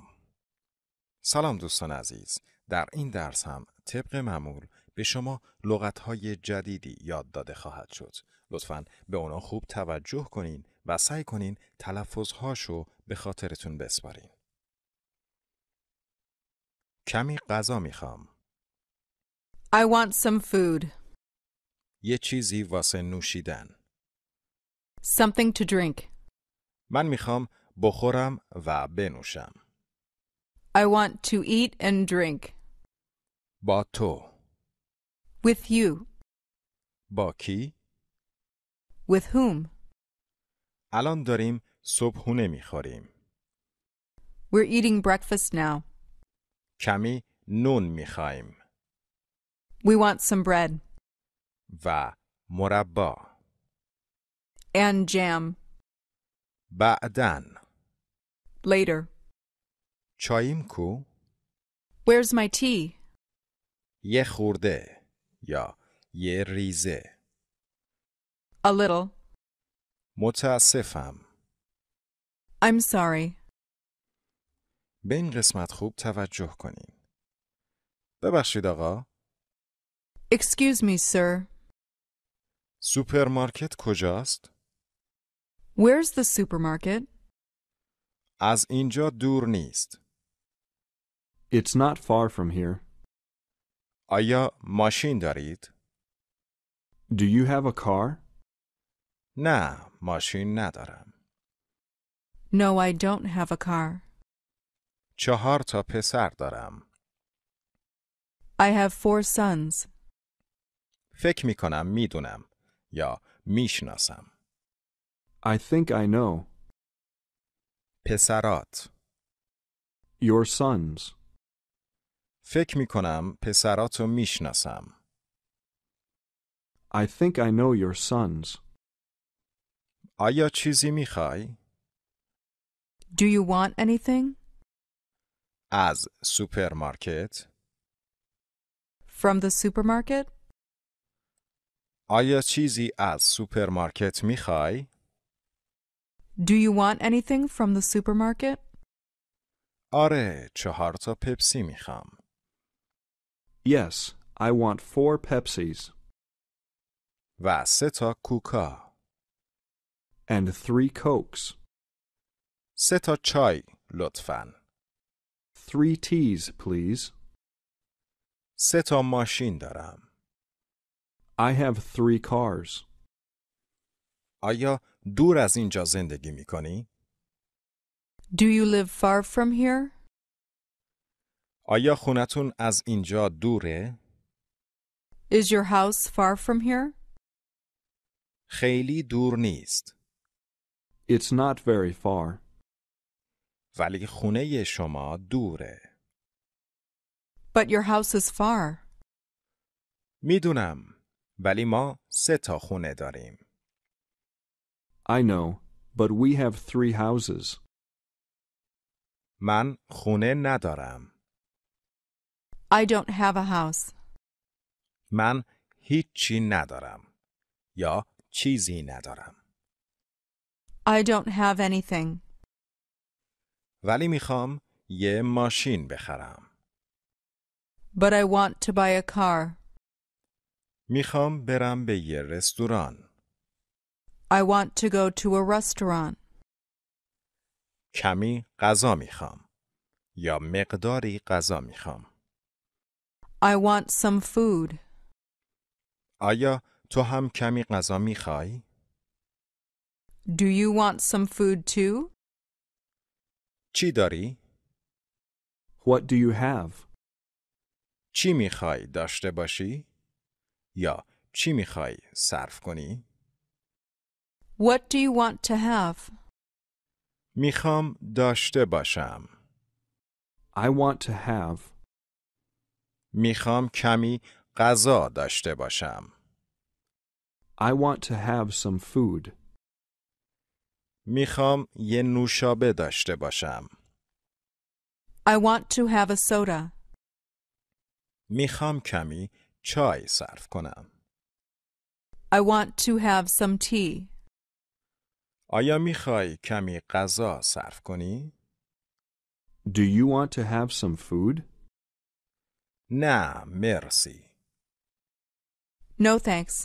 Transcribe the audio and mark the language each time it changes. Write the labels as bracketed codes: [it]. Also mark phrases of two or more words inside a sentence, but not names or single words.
[fa] سلام دوستان عزیز، در این درس هم طبق معمول به شما لغت‌های جدیدی یاد داده خواهد شد. لطفاً به اونا خوب توجه کنین و سعی کنین تلفظهاشو به خاطرتون بسپارین. کمی غذا میخوام. [en] I want some food. [fa] یه چیزی واسه نوشیدن. [en] Something to drink. [fa] من میخوام بخورم و بنوشم. [en] I want to eat and drink. [fa] با تو. [en] With you. [fa] با کی؟ [en] With whom? [fa] الان داریم صبحونه میخوریم. [en] We're eating breakfast now. [fa] کمی نون میخوایم. [en] We want some bread. [fa] و مربا. [en] And jam. [fa] بعدن. [en] Later. [fa] چاییم کو؟ [en] Where's my tea? [fa] یه خورده یا یه ریزه. [en] A little. [fa] متاسفم. [en] I'm sorry. [fa] به این قسمت خوب توجه کنین. ببخشید آقا. [en] Excuse me, sir. [fa] سوپرمارکت کجاست؟ [en] Where's the supermarket? [fa] از اینجا دور نیست. [en] It's not far from here. [fa] آیا ماشین دارید؟ [en] Do you have a car? [fa] نه، ماشین ندارم. [en] No, I don't have a car. [fa] 4 تا پسر دارم. [en] I have 4 sons. [fa] فکر می کنم میدونم یا میشناسم. [en] I think I know. [fa] پسرات. [en] Your sons. [fa] فکر می کنم پسراتو میشناسم. [en] I think I know your sons. [fa] آیا چیزی میخوای؟ [en] Do you want anything? [fa] از سوپرمارکت؟ [en] From the supermarket? [fa] آیا چیزی از سوپرمارکت میخوای؟ [en] Do you want anything from the supermarket? [fa] آره، 4 تا پپسی میخوام. [en] Yes, I want 4 Pepsis. [fa] و 3 تا کوکا. [en] And 3 Cokes. [fa] 3 تا چای، لطفاً. [en] 3 teas, please. [fa] 3 تا ماشین دارم. [en] I have 3 cars. [fa] آیا دور از اینجا زندگی میکنی؟ [en] Do you live far from here? [fa] آیا خونتون از اینجا دوره؟ [en] Is your house far from here? [fa] خیلی دور نیست. [en] It's not very far. [fa] ولی خونه شما دوره. [en] But your house is far. [fa] میدونم، ولی ما 3 تا خونه داریم. [en] I know, but we have 3 houses. [fa] من خونه ندارم. [en] I don't have a house. [fa] من هیچی ندارم. یا چیزی ندارم. [en] I don't have anything. [fa] ولی میخوام یه ماشین بخرم. [en] But I want to buy a car. [fa] میخوام برم به یه رستوران. [en] I want to go to a restaurant. [fa] کمی غذا میخوام. یا مقداری غذا میخوام. [en] I want some food. [fa] آیا تو هم کمی غذا میخوای؟ [en] Do you want some food too? [fa] چی داری؟ [en] What do you have? [fa] چی میخوای داشته باشی؟ یا چی میخوای صرف کنی؟ [en] What do you want to have? [fa] میخوام داشته باشم. [en] I want to have. [fa] میخوام کمی غذا داشته باشم. [en] I want to have some food. [fa] میخوام یه نوشابه داشته باشم. [en] I want to have a soda. [fa] میخوام کمی چای صرف کنم. [en] I want to have some tea. [fa] آیا میخوای کمی غذا صرف کنی؟ [en] Do you want to have some food? [fa] نه، مرسی. [en] No thanks.